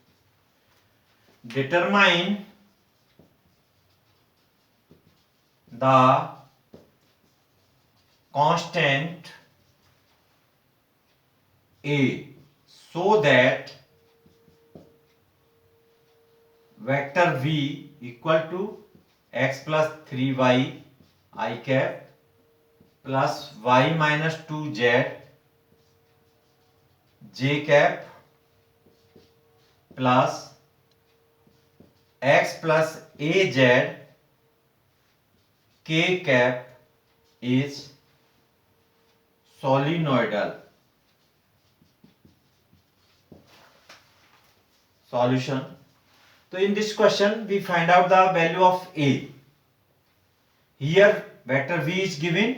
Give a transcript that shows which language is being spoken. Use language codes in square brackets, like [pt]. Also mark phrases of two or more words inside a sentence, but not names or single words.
[en] Determine the constant A so that vector V equal to x plus 3y I cap plus y minus 2z j cap plus x plus az k cap is solenoidal. Solution. So in this question we find out the value of A. Here vector V is given.